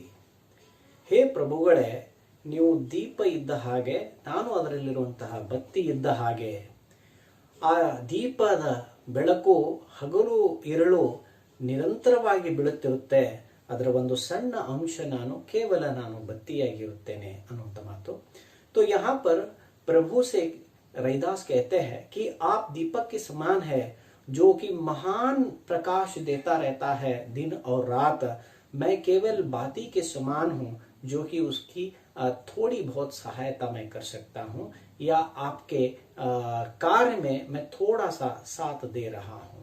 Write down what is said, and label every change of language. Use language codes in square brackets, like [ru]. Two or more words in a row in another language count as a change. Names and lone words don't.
[kn] ಹೇ ಪ್ರಭುಗಳೇ, ನೀವು ದೀಪ ಇದ್ದ ಹಾಗೆ, ನಾನು ಅದರಲ್ಲಿರುವಂತಹ ಬತ್ತಿ ಇದ್ದ ಹಾಗೆ. ಆ ದೀಪದ ಬೆಳಕು ಹಗಲು ಇರಳು ನಿರಂತರವಾಗಿ ಬೀಳುತ್ತಿರುತ್ತೆ, ಅದರ ಒಂದು ಸಣ್ಣ ಅಂಶ ಕೇವಲ ನಾನು ಬತ್ತಿಯಾಗಿರುತ್ತೇನೆ ಅನ್ನುವಂಥ ಮಾತು. [hi] तो यहाँ पर प्रभु से रैदास कहते हैं कि आप दीपक के समान है, जो कि महान प्रकाश देता रहता है दिन और रात. मैं केवल बाती के समान हूँ, जो कि उसकी थोड़ी बहुत सहायता मैं कर सकता हूँ, या आपके कार्य में मैं थोड़ा सा साथ दे रहा हूँ.